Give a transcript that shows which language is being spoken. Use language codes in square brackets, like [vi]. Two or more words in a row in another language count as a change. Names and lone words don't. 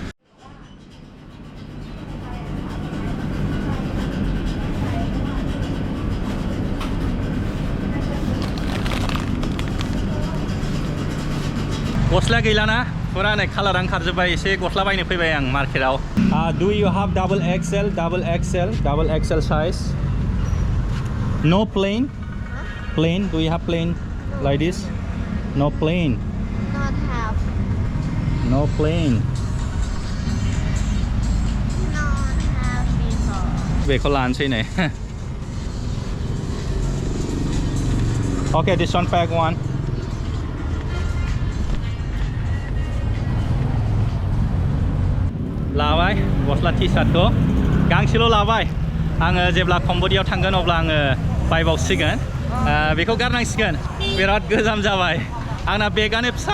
[brx] गस्ला गैलाना पुरा नै कालार ओंखारजोब्बाय एसे गस्ला बायनो फैबाय आं मार्केटाव [en] Do you have double XL size? No plain? Plain? Do you have plain like this? No plain. Not have. No plain. Not have before. [brx] बेखौ लानोसै नै [en] Okay, this one pack one. [brx] लाबाय गस्ला टि-शार्टखौ गांसेल' लाबाय आङो जेब्ला कम्बोडियाव थांगोन अब्ला आङो बायबावसिगोन बेखौ गारनांसिगोन बिराद गोजाम जाबाय आंना बेगानो फिसा